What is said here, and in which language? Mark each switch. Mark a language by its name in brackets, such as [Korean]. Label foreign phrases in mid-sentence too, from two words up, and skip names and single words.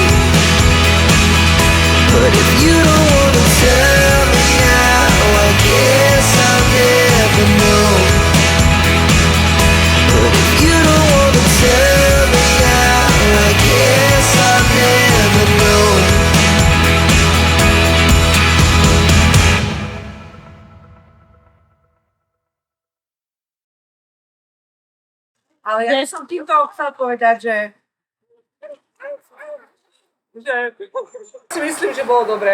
[English] But if you don't wanna tell me now, I guess I'll never know. But if you don't wanna tell me now, I guess I'll never know. [Slovak] Ale ja by som týmto chcel povedať, že si myslím, že bolo dobre.